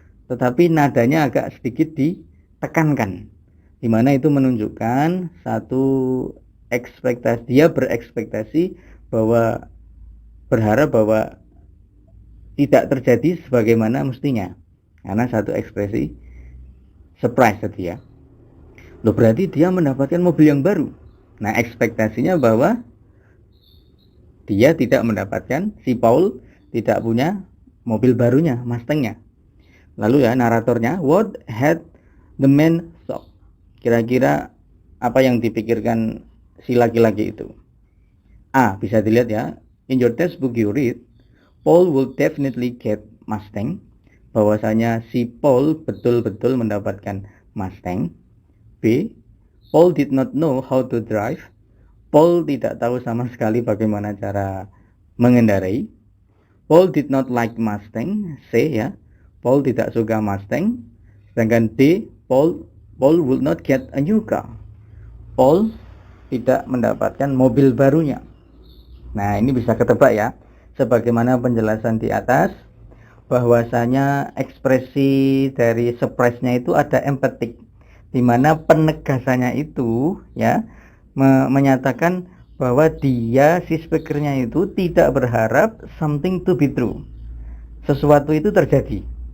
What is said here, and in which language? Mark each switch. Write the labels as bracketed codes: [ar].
[id] Tetapi nadanya agak sedikit ditekankan, di mana itu menunjukkan satu ekspektasi, dia berekspektasi bahwa, berharap bahwa tidak terjadi sebagaimana mestinya, karena satu ekspresi surprise tadi ya. Loh, berarti dia mendapatkan mobil yang baru. Nah, ekspektasinya bahwa dia tidak mendapatkan, si Paul tidak punya mobil barunya, Mustang-nya. Lalu ya, naratornya, [en] what had the man thought? [id] Kira-kira apa yang dipikirkan si laki-laki itu? [en] A, [id] bisa dilihat ya, [en] in your textbook you read, Paul will definitely get Mustang. [id] Bahwasanya si Paul betul-betul mendapatkan Mustang. B, [en] Paul did not know how to drive. [id] Paul tidak tahu sama sekali bagaimana cara mengendarai. [en] Paul did not like Mustang. [id] C ya, Paul tidak suka Mustang. Sedangkan D, [en] Paul would not get a new car. [id] Paul tidak mendapatkan mobil barunya. Nah, ini bisa ketebak ya. Sebagaimana penjelasan di atas, bahwasanya ekspresi dari surprise-nya itu ada emphatic, di mana penegasannya itu ya menyatakan bahwa dia, si speakernya itu tidak berharap [en] something to be true, [id] sesuatu itu terjadi.